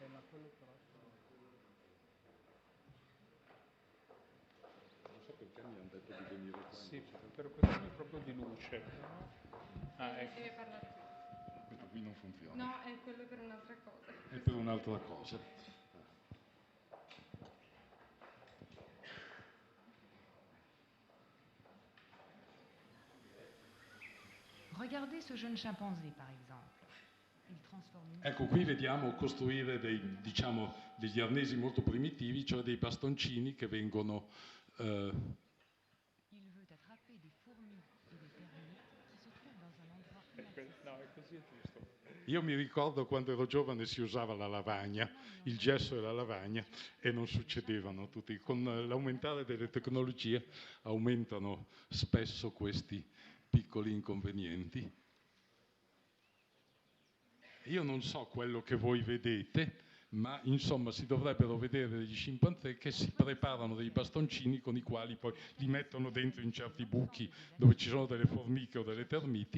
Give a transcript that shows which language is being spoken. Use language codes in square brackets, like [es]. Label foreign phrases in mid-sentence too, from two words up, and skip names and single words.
[it] Ma quello però... Non so perché mi hanno detto di venire qua. Sì, per questione proprio di luce. Ah, ecco. Deve parlare qui. Questo qui non funziona. No, è quello per un'altra cosa. È per un'altra cosa. [fr] Regardez ce jeune chimpanzé, par exemple. Il transforme... [it] Ecco, qui vediamo costruire degli arnesi molto primitivi, cioè dei bastoncini che vengono... [fr] Il veut attraper des fourmis et des termites qui se trouvent dans un endroit inaccessible. [it] No, è così è giusto. Io mi ricordo quando ero giovane si usava la lavagna, il gesso e la lavagna, e non succedevano tutti. Con l'aumentare delle tecnologie aumentano spesso questi piccoli inconvenienti. Io non so quello che voi vedete, ma insomma si dovrebbero vedere degli scimpanzé che si preparano dei bastoncini con i quali poi li mettono dentro in certi buchi dove ci sono delle formiche o delle termiti.